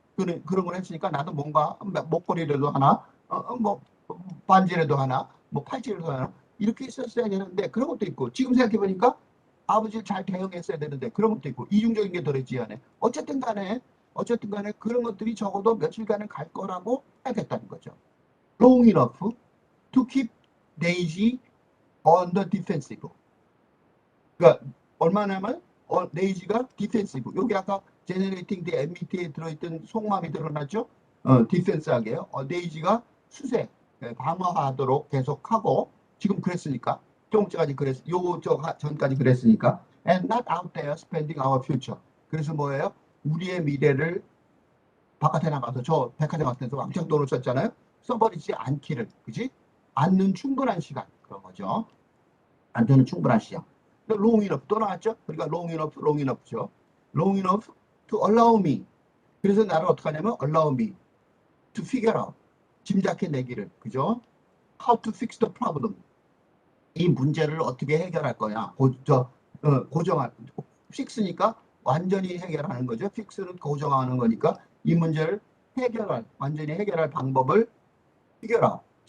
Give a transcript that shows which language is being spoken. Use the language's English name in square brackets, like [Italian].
[Korean] 그런 걸 했으니까 나도 뭔가 목걸이라도 하나, 뭐, 반지라도 하나, 뭐 팔찌라도 하나, 이렇게 있었어야 되는데 그런 것도 있고, 지금 생각해보니까 아버지를 잘 대응했어야 되는데 그런 것도 있고, 이중적인 게 들어있지 않아요. 어쨌든 간에 그런 것들이 적어도 며칠간은 갈 거라고 생각했다는 거죠. [English] long enough to keep Daisy on the defensive. [Korean] 그러니까 얼마나면 데이지가 디펜시브. 여기 아까 [English] generating the MBT [Korean] 에 들어있던 속마음이 드러났죠. 디펜스하게요. 데이지가 수세, 방어하도록 계속하고 지금 그랬으니까 좀 전까지 저 전까지 그랬으니까 [English] and not out there spending our future. [Korean] 그래서 뭐예요? 우리의 미래를 바깥에 나가서 저 백화점 같은 데서 왕창 돈을 썼잖아요. 써버리지 않기를, 그지? 않는 충분한 시간 그런 거죠. 않는 충분한 시간. [English] long enough [Korean] 또 나왔죠. 그러니까 long enough죠. [English] long enough to allow me. [Korean] 그래서 나를 어떻게 하냐면 [English] allow me to figure out. [Korean] 짐작해내기를, 그죠? [English] how to fix the problem. [Korean] 이 문제를 어떻게 해결할 거냐. 고정할, fix니까 완전히 해결하는 거죠. fix는 고정하는 거니까 이 문제를 완전히 해결할 방법을 figure out.